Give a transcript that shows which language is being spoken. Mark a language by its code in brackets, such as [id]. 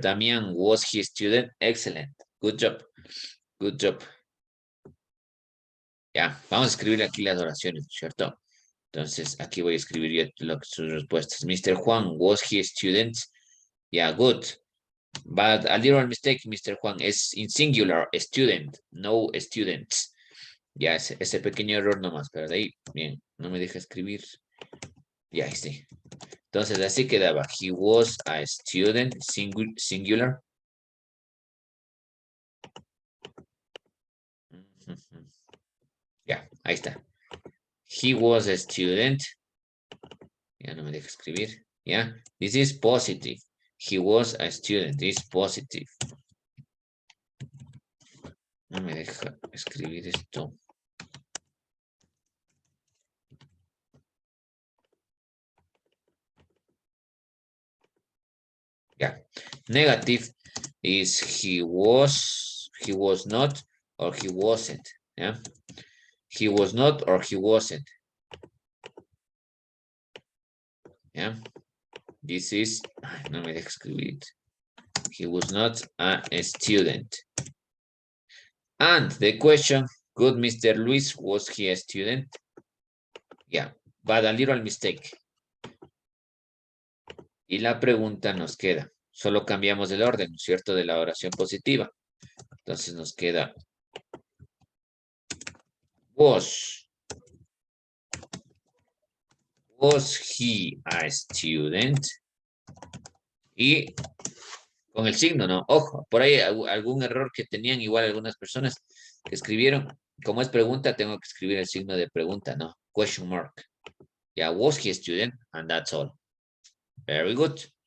[en] Damian, was he a student? Excellent. Good job. Good job. [es] Ya, vamos a escribir aquí las oraciones, ¿cierto? Entonces, aquí voy a escribir yo sus respuestas. Mr. Juan, [en] was he a student? Yeah, good. But a little mistake, Mr. Juan, es in singular, student, no students. [es] Ya, ese pequeño error nomás, pero de ahí, bien, no me deja escribir. Ya, ahí sí. Entonces, así quedaba. [en] He was a student, singular. [es] Ya, ahí está. [en] He was a student. [es] Ya no me deja escribir. [en] Ya, this is positive. He was a student, this is positive. [es] No me deja escribir esto. [en] Yeah. Negative is he was not, or he wasn't. Yeah. He was not or he wasn't. Yeah. This is, [es] no me deja escribir. [en] He was not a student. And the question, good Mr. Luis, was he a student? Yeah, but a little mistake. [es] Y la pregunta nos queda. Solo cambiamos el orden, ¿no es cierto?, de la oración positiva. Entonces nos queda [en] was he a student? [es] Y con el signo, ¿no? Ojo, por ahí algún error que tenían igual algunas personas que escribieron. Como es pregunta, tengo que escribir el signo de pregunta, ¿no? [en] Question mark. Yeah, was he a student? And that's all. Very good.